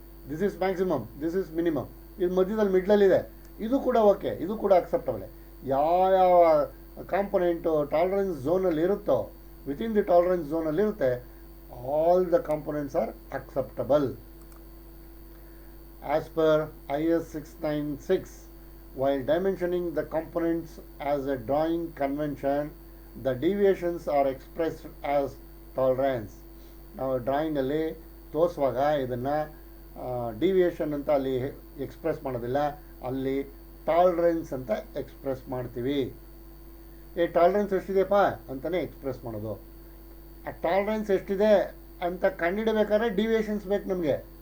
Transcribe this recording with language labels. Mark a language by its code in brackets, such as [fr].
[en] this is maximum, this is minimum, [kn] ಇದು ಮಧ್ಯದಲ್ಲಿ ಮಿಡ್ಲಲ್ಲಿದೆ, ಇದು ಕೂಡ ಓಕೆ, ಇದು ಕೂಡ ಅಕ್ಸೆಪ್ಟಬಲೇ. ಯಾವ ಕಾಂಪೊನೆಂಟು ಟಾಲರೆನ್ಸ್ ಝೋನಲ್ಲಿ ಇರುತ್ತೋ, ವಿತಿನ್ ದಿ ಟಾಲರೆನ್ಸ್ ಝೋನಲ್ಲಿ ಇರುತ್ತೆ, [en] all the components are acceptable. As per IS 696, while dimensioning the components as a drawing convention, the deviations are expressed as tolerance. [kn] ನಾವು ಡ್ರಾಯಿಂಗಲ್ಲಿ ತೋರಿಸುವಾಗ ಇದನ್ನು ಡಿವಿಯೇಷನ್ ಅಂತ ಅಲ್ಲಿ ಎಕ್ಸ್ಪ್ರೆಸ್ ಮಾಡೋದಿಲ್ಲ, ಅಲ್ಲಿ ಟಾಲರೆನ್ಸ್ ಅಂತ ಎಕ್ಸ್ಪ್ರೆಸ್ ಮಾಡ್ತೀವಿ. ಟಾಲರೆನ್ಸ್ ಎಷ್ಟಿದೆಯಪ್ಪ ಅಂತಲೇ ಎಕ್ಸ್ಪ್ರೆಸ್ ಮಾಡೋದು. ಆ ಟಾಲರೆನ್ಸ್ ಎಷ್ಟಿದೆ ಅಂತ ಕಂಡುಹಿಡಬೇಕಾದ್ರೆ ಡಿವಿಯೇಷನ್ಸ್ ಬೇಕು ನಮಗೆ.